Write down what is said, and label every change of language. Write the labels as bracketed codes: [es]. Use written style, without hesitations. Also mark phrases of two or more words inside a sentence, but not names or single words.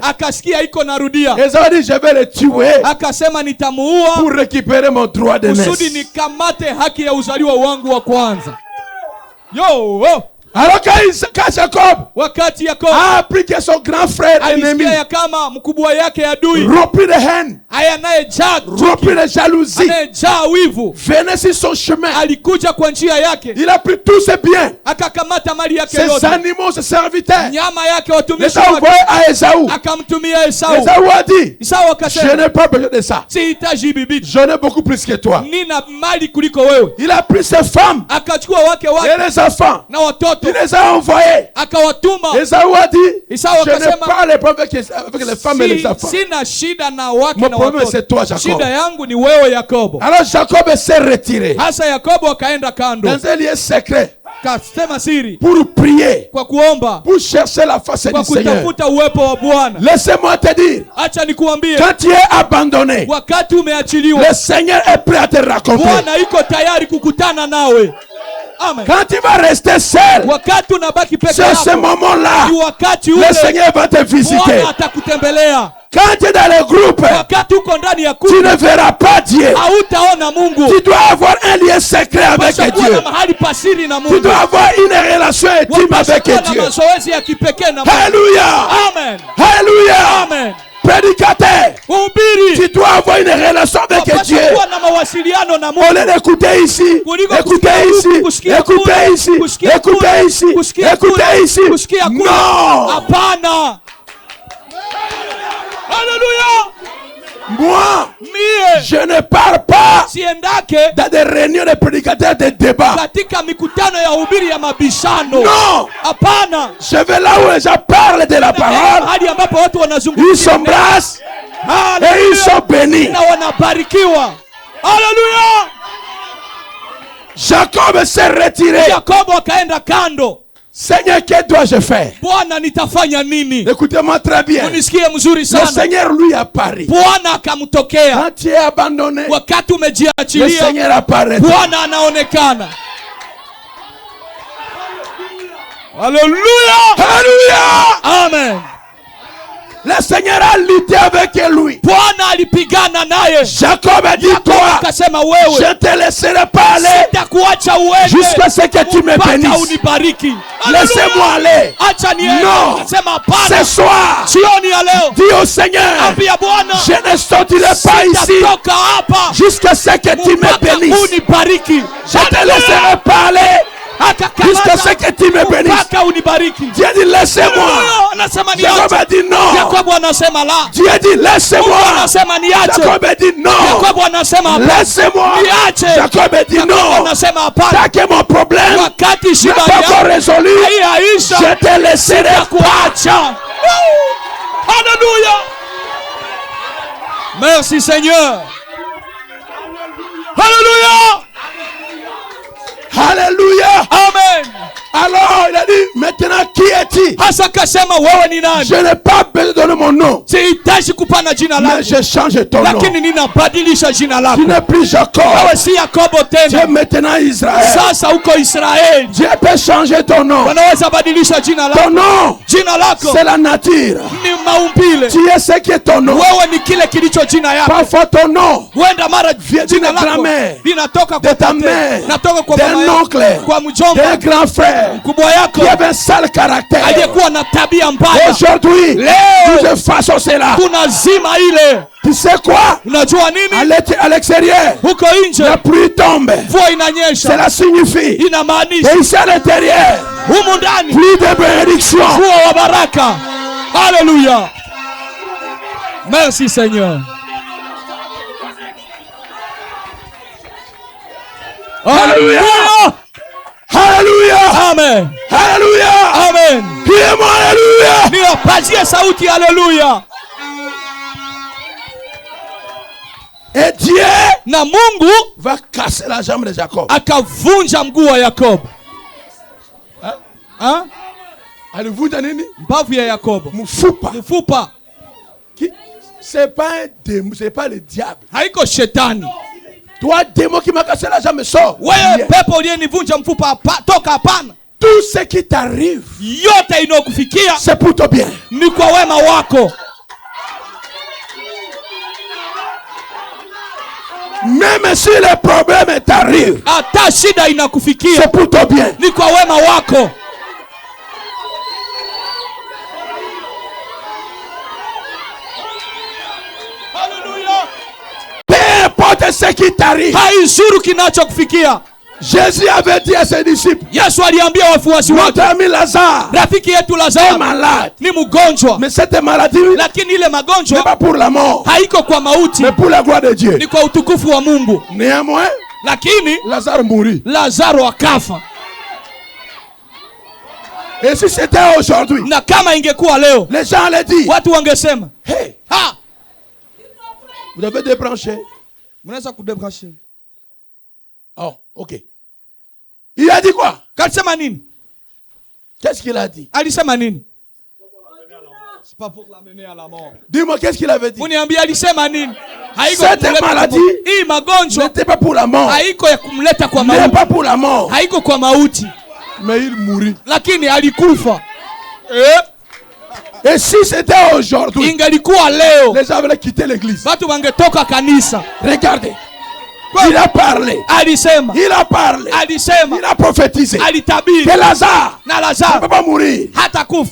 [sw] Akasikia iko narudia. [fr] Esau a dit, je vais le tuer. [sw] Akasema nitamuua [fr] pour récupérer mon droit de naissance. [sw] Kusudi nikamate haki ya uzaliwa wangu wa kwanza. Yo! [fr] Alors quand Jacob [sw] wakati Yakobo [fr] a appris que son grand frère ennemi [sw] ya kama mkubwa yake adui [fr] rempli de haine, rempli de jalousie, venait sur son chemin, [sw] alikuja kwa njia yake, [fr] il a pris tous ses biens, [sw] akakamata mali yake [fr] ses [sw] yote, [fr] animaux, ses serviteurs, [sw] nyama yake, watumishi wake, à Esau. Akamtumia Esau. [fr] Esau a dit, [sw] Esau akasema, [fr] je n'ai pas besoin de ça, [sw] sihitaji bibi, [fr] j'en ai beaucoup plus que toi. [sw] Nina mali kuliko wewe. [fr] Il a pris ses femmes, [sw] akachukua wake wake [fr] et les enfants, [sw] na watoto, [fr] il les a envoyés. [sw] Akawatuma. [fr] Esau a dit, [sw] Esau [fr] je n'ai pas les problèmes avec les femmes et les enfants. [sw] Sina shida na wake [fr] mon [sw] na [fr] problème [sw] watoto. [fr] c'est toi, Jacob. [sw] Shida yangu ni wewe Yakobo. [fr] Alors Jacob s'est retiré [sw] hasa Yakobo akaenda kando [fr] dans un lieu secret. [sw] kasema siri [fr] pour prier, [sw] kwa kuomba, [fr] pour chercher la face [sw] kwa [fr] du Seigneur. [sw] kutafuta uwepo wa Bwana. [fr] Laissez-moi te dire, [sw] Acha nikuambie, [fr] quand tu es abandonné, [sw] wakati umeachiliwa, [fr] le Seigneur est prêt à te raconter. [sw] Bwana iko tayari kukutana nawe. Amen. [fr] Quand tu vas rester seul, [sw] Wakati unabaki peke [fr] c'est ce [sw] yako, [fr] moment-là, [sw] ni wakati [fr] le [sw] ule [fr] Seigneur va te visiter. [sw] Bwana atakutembelea. [fr] Quand tu es dans le groupe, [sw] Wakati uko ndani ya [fr] tu [sw] kundi, [fr] ne verras pas Dieu. [sw] hautaona Mungu. [fr] Tu dois avoir un lien secret avec [sw] Pasha kuwa [fr] Dieu. [sw] na mahali pasiri na [fr] Tu [sw] Mungu. [fr] dois avoir une relation intime [sw] Pasha [fr] avec [sw] kuwa na [fr] Dieu. [sw] mazoezi ya kipekee na Mungu. [fr] Alléluia. Amen. Alléluia. Amen. Prédicateur, [sw] Mhubiri, [fr] tu dois avoir une relation avec [sw] pasha [fr] Dieu. [sw] kuwa na mawasiliano na [fr] Au [sw] Mungu. [fr] lieu d'écouter ici, [sw] Kuliko [fr] écoutez [sw] kusikia [fr] ici, [sw] huku, kusikia [fr] écoutez [sw] kule, [fr] ici, [sw] kusikia [fr] écoutez [sw] kule, [fr] ici, [sw] kusikia [fr] écoutez [sw] kule, [fr] ici. [sw] kusikia kule. [fr] Non. [sw] Hapana. Haleluya. [fr] Moi, [sw] Mie [fr] je ne parle pas [sw] siendake [fr] dans des réunions de prédicateurs de débat. [sw] katika mikutano ya ubiri ya mabishano. [fr] Non. [sw] Hapana. [fr] Je vais là où les gens parlent de la parole. [sw] Hadi ambapo watu [fr] Ils [sw] wanazungumzia [fr] s'embrassent et ils sont bénis. [sw] na wanabarikiwa. Haleluya. [fr] Jacob s'est retiré. [sw] Yakobo akaenda kando. [fr] Seigneur, que dois-je faire? [sw] Bwana, nitafanya nini? [fr] Écoutez-moi très bien. [sw] Unisikie mzuri [fr] Le [sw] sana. [fr] Seigneur lui apparaît. [sw] Bwana akamtokea. [fr] Quand tu es abandonné, [sw] Wakati [fr] le [sw] umejiachilia, [fr] Seigneur apparaît. [sw] Bwana anaonekana. Haleluya. [fr] Alléluia. Amen. Le Seigneur a lutté avec lui. [sw] Bwana alipigana naye. [fr] Jacob a dit, toi, [sw] Akasema wewe, [fr] je ne te laisserai pas aller [sw] sitakuacha uende [fr] jusqu'à ce que tu me [sw] mpaka [fr] bénisses. [sw] unibariki. [fr] Laissez-moi aller. [sw] Acha niende. [fr] Non. [sw] Akasema [fr] Ce [sw] hapana. [fr] soir, [sw] Jioni ya leo, [fr] dis au Seigneur, [sw] ambia Bwana, [fr] je ne sortirai pas ici [sw] sitatoka hapa [fr] jusqu'à ce que tu me [sw] mpaka [fr] bénisses. [sw] unibariki. [fr] Je ne te laisserai pas aller jusqu'à ce que tu me bénisses. [sw] Mpaka unibariki. [fr] Dieu dit, laissez-moi. [sw] Haleluya. Anasema [fr] Jacob [sw] niache. [fr] a dit non. [sw] Yakobo anasema la. [fr] Dieu dit, [sw] Mungu [fr] laissez-moi. [sw] anasema niache. [fr] Jacob a dit non. [sw] Yakobo anasema hapana. [fr] Laissez-moi. [sw] Niache. [fr] Jacob a dit [sw] Yakobo [fr] non. [sw] anasema hapana. [fr] Tant que mon problème [sw] Wakati [fr] n'est [sw] shida [fr] pas encore [sw] yangu [fr] résolu, [sw] haiyaisha, [fr] je te laisserai pas. [sw] kuacha. Haleluya. [fr] Merci Seigneur. [sw] Haleluya. [fr] Alléluia. Amen. Alors il a dit, maintenant qui es-tu? [sw] Hasa akasema wewe ni nani? [fr] Je n'ai pas besoin de donner mon nom, [sw] Sihitaji kupana jina [fr] mais [sw] lako, [fr] je change ton nom. [sw] lakini ninabadilisha jina lako. [fr] Tu n'es plus Jacob, [sw] Wewe si Yakobo [fr] tu es [sw] tena, [fr] maintenant Israël. [sw] sasa uko Israeli. [fr] Dieu peut changer ton nom. [sw] Wanaweza badilisha jina [fr] Ton [sw] lako. [fr] nom, [sw] Jina lako [fr] c'est la nature. [sw] ni maumbile. [fr] Tu es ce qui est ton nom. [sw] Wewe ni kile kilicho jina yako. [fr] Parfois ton nom [sw] Huenda mara [fr] vient [sw] jina [fr] d'une [sw] lako [fr] grand-mère, [sw] linatoka [fr] de [sw] kwa [fr] ta tate, mère, [sw] natoka kwa [fr] d'un [sw] mama yako, [fr] oncle, [sw] kwa mjomba, [fr] d'un grand frère [sw] mkubwa yako [fr] qui avait un sale caractère. [sw] aliyekuwa na tabia mbaya. [fr] Aujourd'hui, [sw] Leo [fr] nous effaçons cela. [sw] tunazima ile. [fr] Tu sais quoi? [sw] Unajua nini? [fr] À l'extérieur, [sw] Huko nje [fr] la pluie tombe. [sw] mvua inanyesha, [fr] Cela signifie. [sw] inamaanisha [fr] Et ici à l'intérieur, [sw] humu ndani [fr] pluie de bénédiction. [sw] mvua wa baraka. Haleluya. [fr] Merci Seigneur. Alléluia. Alléluia. Amen. Alléluia. Amen. Criez-moi Alléluia. [sw] Niwapazie sauti haleluya. [fr] Et Dieu [sw] Na Mungu [fr] va casser la jambe de Jacob. [sw] akavunja mguu wa Yakobo. Ha? Alivunja nini? Mbavu ya Yakobo. Mfupa. Mfupa. [fr] C'est pas un démon, c'est pas le diable. [sw] Haiko shetani. [fr] Toi, démon qui m'a cassé la jambe, sors. [sw] Wewe pepo uliyenivunja mfupa toka hapana. [fr] Tout ce qui t'arrive, [sw] Yote inayokufikia [fr] c'est pour ton bien. [sw] ni kwa wema wako. [fr] Même si le problème t'arrive, [sw] Hata shida inakufikia [fr] c'est pour ton bien. [sw] ni kwa wema wako. [fr] Peu importe ce qui t'arrive. [sw] Haizuru kinachokufikia. [fr] Jésus avait dit à ses disciples, [sw] Yesu aliambia wafuasi [fr] notre [sw] wake, [fr] ami Lazare [sw] rafiki yetu [fr] est [sw] Lazaro [fr] malade. [sw] ni mgonjwa, [fr] Mais cette maladie [sw] lakini ile [fr] n'est [sw] magonjwa [fr] pas pour la mort, [sw] haiko kwa mauti, [fr] mais pour la gloire de Dieu. [sw] ni kwa utukufu wa Mungu. [fr] Néanmoins, [sw] Lakini [fr] Lazare mourit. [sw] Lazaro akafa. [fr] Et si c'était aujourd'hui, [sw] Na kama ingekuwa leo, [fr] les gens allaient dire, [sw] watu wangesema, hey, ha, [fr] vous avez débranché. [sw] mnaweza kudebrancher. [fr] Oh, ok. Il a dit quoi? [sw] Kalisema nini? [fr] Qu'est-ce qu'il a dit? [sw] Alisema nini? [fr] C'est pas pour l'amener à la mort. Dis-moi, qu'est-ce qu'il avait dit? [sw] Muniambie alisema nini? [fr] Cette maladie [sw] hii magonjwa [fr] n'était pas pour la mort. [sw] haiko ya kumleta kwa [fr] N'est [sw] mauti. [fr] pas pour la mort. [sw] Haiko kwa mauti. [fr] Mais il mourit. [sw] Lakini alikufa. [fr] Et si c'était aujourd'hui, [sw] Ingelikuwa leo, [fr] les gens avaient quitté l'église. [sw] watu wangetoka kanisa. [fr] Regardez. Il a parlé. [sw] Alisema. [fr] Il a parlé. [sw] Alisema. [fr] Il a prophétisé. [sw] Alitabiri. [fr] Que Lazare [sw] Na [fr] ne [sw] Lazaro [fr] peut pas mourir. [sw] hata kufa.